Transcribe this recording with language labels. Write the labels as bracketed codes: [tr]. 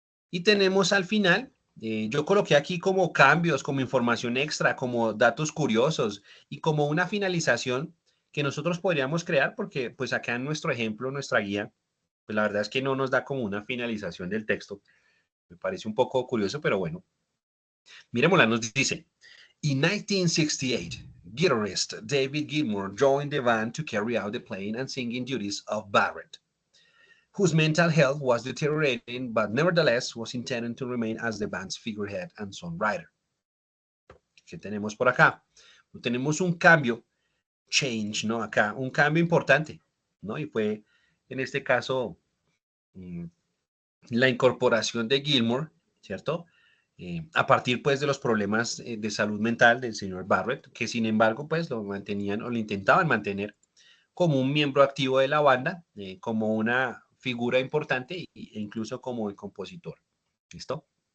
[es] Y tenemos al final, yo coloqué aquí como cambios, como información extra, como datos curiosos y como una finalización que nosotros podríamos crear, porque pues acá en nuestro ejemplo, nuestra guía, pues la verdad es que no nos da como una finalización del texto. Me parece un poco curioso, pero bueno. Miremosla, nos dice, [en] in 1968, guitarist David Gilmour joined the band to carry out the playing and singing duties of Barrett, whose mental health was deteriorating, but nevertheless was intended to remain as the band's figurehead and songwriter. [es] ¿Qué tenemos por acá? Tenemos un cambio, change, ¿no? Acá, un cambio importante, ¿no? Y fue, en este caso, la incorporación de Gilmour, ¿cierto? A partir pues de los problemas de salud mental del señor Barrett, que sin embargo pues lo mantenían o lo intentaban mantener como un miembro activo de la banda, como una figura importante e incluso como el compositor. ¿Listo?